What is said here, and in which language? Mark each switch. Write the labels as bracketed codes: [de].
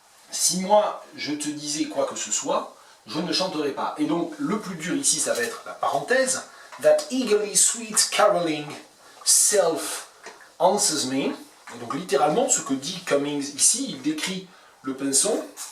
[fr] Si moi je te disais quoi que ce soit, je ne chanterai pas. Et donc le plus dur ici, ça va être la parenthèse. [en] That eagerly sweet caroling self answers me. [fr] Et donc littéralement, ce que dit Cummings ici, il décrit le pinson.